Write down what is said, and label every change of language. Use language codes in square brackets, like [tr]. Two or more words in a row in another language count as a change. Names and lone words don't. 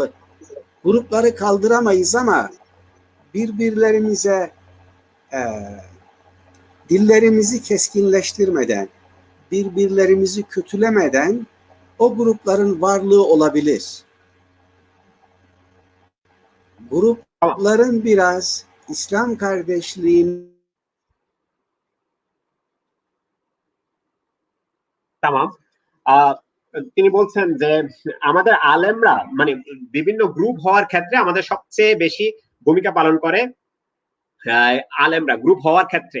[tr] Grupları kaldıramayız ama birbirlerimize dillerimizi keskinleştirmeden, birbirlerimizi kötülemeden o grupların varlığı olabilir. Grupların biraz İslam kardeşliğini তামাম। [bn] তিনি বলছেন যে আমাদের আলেমরা মানে বিভিন্ন গ্রুপ হওয়ার ক্ষেত্রে আমাদের সবচেয়ে বেশি ভূমিকা পালন করে আলেমরা গ্রুপ হওয়ার ক্ষেত্রে।